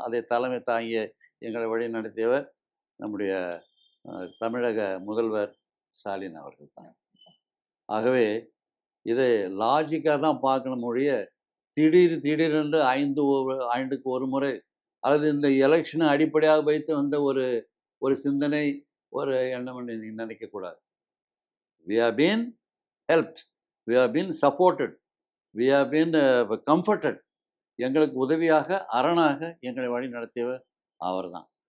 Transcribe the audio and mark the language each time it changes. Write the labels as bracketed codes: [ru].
[ta] அதை தலைமை தாங்கிய எங்களை வழி நடத்தியவர் நம்முடைய தமிழக முதல்வர் ஸ்டாலின் அவர்கள் தான். ஆகவே இதை லாஜிக்காக தான் பார்க்கணும் ஒழிய, திடீரென்று 5 ஆண்டுக்கு ஒரு முறை அல்லது இந்த எலெக்ஷனை அடிப்படையாக வைத்து வந்த ஒரு சிந்தனை, ஒரு எண்ணம் நீங்கள் நினைக்கக்கூடாது. [en] we have been helped, we have been supported, we have been comforted. [ta] எங்களுக்கு உதவியாக, அரணாக எங்களை வழி நடத்தியவர் அவர் தான்.